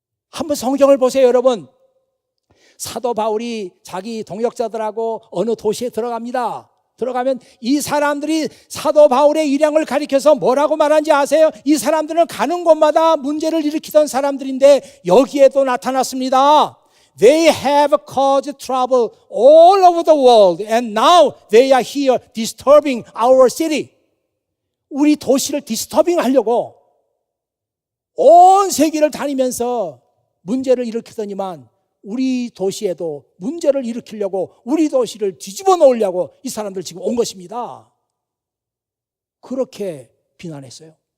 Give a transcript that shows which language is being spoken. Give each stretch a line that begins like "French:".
Korean: 한번 성경을 보세요, 여러분. 사도 바울이 자기 동역자들하고 어느 도시에 들어갑니다. 들어가면 이 사람들이 사도 바울의 일행을 가리켜서 뭐라고 말하는지 아세요? 이 사람들은 가는 곳마다 문제를 일으키던 사람들인데 여기에도 나타났습니다.
English: They have caused trouble all over the world and now they are here disturbing our city.
Korean: 우리 도시를 디스터빙 하려고 온 세계를 다니면서 문제를 일으키더니만 우리 도시에도 문제를 일으키려고 우리 도시를 뒤집어 놓으려고 이 사람들 지금 온 것입니다. 그렇게 비난했어요.